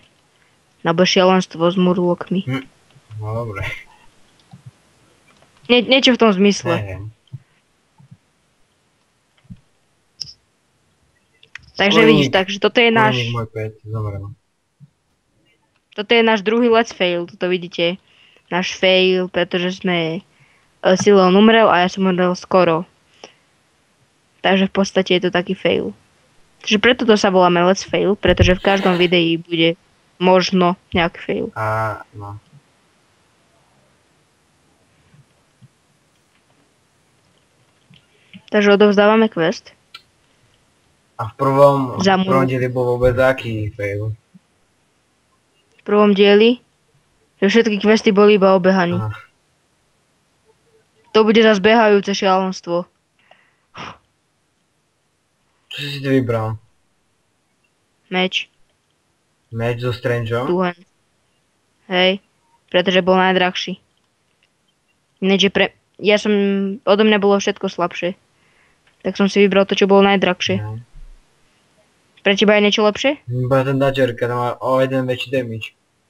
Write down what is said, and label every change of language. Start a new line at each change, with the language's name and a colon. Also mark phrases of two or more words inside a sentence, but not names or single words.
Slovak: Alebo šialenstvo s murlokmi. No dobre. Niečo v tom zmysle. Neviem. Takže vidíš, takže toto je náš... Môj pet zomrel. Toto je náš druhý
English: let's fail,
Slovak: toto vidíte. Náš fail, pretože sme Silon umrel a ja som umrel skoro. Takže v podstate je to taký fail. Takže preto to sa voláme
English: let's fail,
Slovak: pretože v každom videi bude možno nejaký fail. A no. Takže odovzdávame quest. A v prvom Za môj- dieli bol vôbec aký fail? V prvom dieli, že všetky questy boli iba obehaní. Aha. To bude zase behajúce šialenstvo. Čo si ty vybral? Meč, Meč so Strangeom?
English: two hand.
Slovak: Hej, pretože bol najdrahší. Ináč, odo mňa bolo všetko slabšie. Tak som si vybral to, čo bolo najdrahšie. No. Pre teba je niečo lepšie? Iba ten dačerka, tam má o jeden väčší damage.